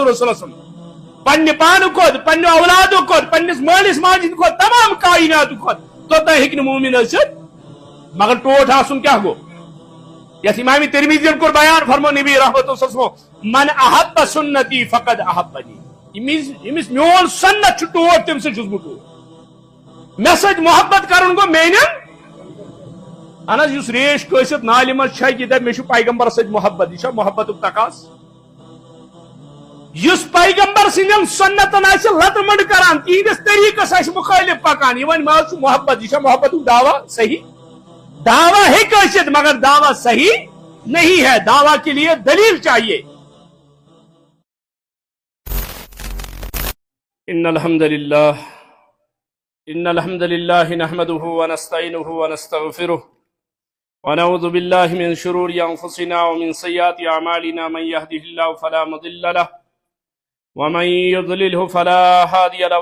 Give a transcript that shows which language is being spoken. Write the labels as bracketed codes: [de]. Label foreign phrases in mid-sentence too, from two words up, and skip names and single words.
[ks] رسول اللہ پنہ پان کھت پنہ اولاد کھت پنس مالس ماجد کھت تمام کائنات کھت توتہ ہیکہ مومن ٲسِتھ مگر ٹوٹ آسن کیا گو یس امام ترمذی کور بیان فرمو نبی رحمت اللہ [ar] صلی اللہ علیہ وسلم من احب سنتی فقد احبنی [ks] یمس میون سنت چھ ٹوٹ تم سے چھس بہ ٹوٹ مے سۭتۍ محبت کرن گو میانن اہن حظ یس ریش کٲسِتھ نالہِ منٛز چھکہِ دپہِ مےٚ چھُ پیغمبر سۭتۍ محبت یہِ چھا محبتُک تقاض یس پیغمبر سٕنٛدٮ۪ن سنتن آسہِ لتہٕ مٔنٛڈ کران تِہنٛدِس طریٖقس آسہِ مُخٲلف پکان یہِ وَنہِ مےٚ حظ چھُ محبت یہِ چھا محبتُک [ur] دعویٰ صحیح دعویٰ ہیٚکہِ ٲسِتھ مگر دعویٰ صحیح نہیں ہے دعویٰ کے لیے دلیل چاہیے [ar] ان الحمد للہ نحمده ونستعینه ونستغفره ونعوذ بالله من شرور انفسنا ومن سیئات اعمالنا من يهده الله فلا مضل له ومن يضلله فلا هادي له